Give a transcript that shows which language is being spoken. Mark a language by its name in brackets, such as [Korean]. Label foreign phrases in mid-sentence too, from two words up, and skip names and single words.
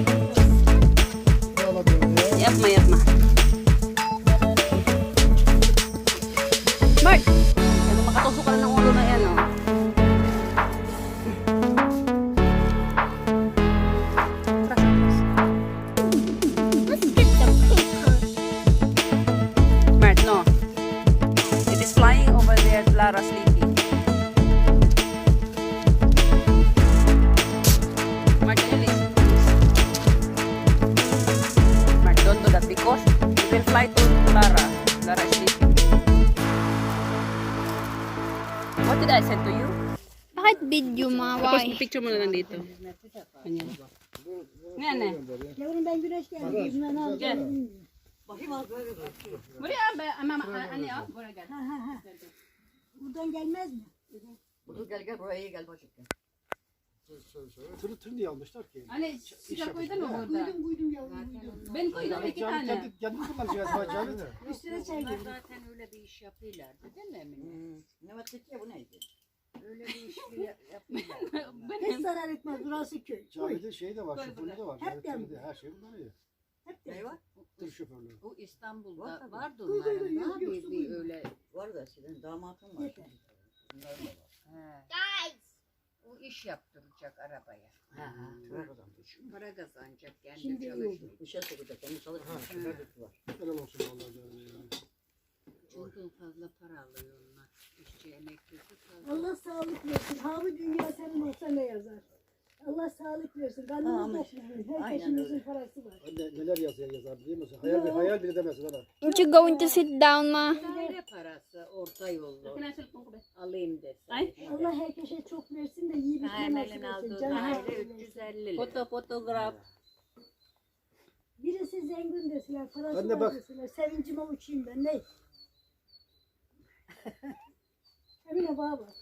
[Turkish] Yapma, yapma. Mart, [Filipino] ano, makatusok ka na ng ulo na yan, oh. [English] Let's get the paper. Mart, no. It is flying over there, Lara sleeping. Mart, can you listen, please? Mart, don't do that because it will fly to Lara. Lara is sleeping. What did I send to you? [Filipino] Bakit video, Ma? Tapos picture mo na lang dito. Ganyan. Ganyan eh. Gel. [Turkish] Buraya mama anne al. Buraya gel. Buradan gelmez mi? Gel gel buraya gel başlıkta. Tırı diye almışlar ki. Anne sıcak koydun mu burada? Koydum yavrum. Ben koydum 2 tane. Kendi kullanacağız bacağını. Üstüne çay koydum. Zaten öyle bir iş yapıyorlardı değil mi Emine? Ne vakit ya bu neydi? Öyle bir iş yapıyorlar. Hiç zarar etmez. Burası köy. Koy. Cavide şey de var, şoförlü de var. Hep Cavide yandı. de her şey bunlar iyi. Hep Ne de. var? Tır şoförlüğü. Bu İstanbul'da vardı Buyur, buyur, onların yok, da yok, bir buyur. öyle. Var da senin damatın var. Yeter. Bunların da var. He. Guys. O iş yaptıracak arabaya. Ha, tır kazandı. Para kazanacak kendi Şimdi iyi çalışıyor. oldu. İşe sokacak kendi çalışmıyor. Şoförlük var. Helal olsun vallahi canım ya. Çünkü fazla para alıyor onlar. İşçi emeklisi fazla. Allah sağlık versin. Ha bu dünya senin olsa ne yazar? Allah sağlık versin. Karnımız Amin. dokunur. Aynen Herkesimizin öyle. parası var. Neler yazar biliyor musun? Hayal bile demezsin hala. [English] Aren't you going to sit down, Ma? [Turkish] Daire parası orta yollu [Filipino] Kina cellphone ko be. [Turkish] alayım desen. Ay. Allah herkese çok versin de iyi bir nasip Emel'in etsin. aldığı Canı daire versin. 350 lira. Fotoğraf. Birisi zengin deseler, parası Anne var bak. deseler. Sevincime uçayım ben. Ne? Emine baba.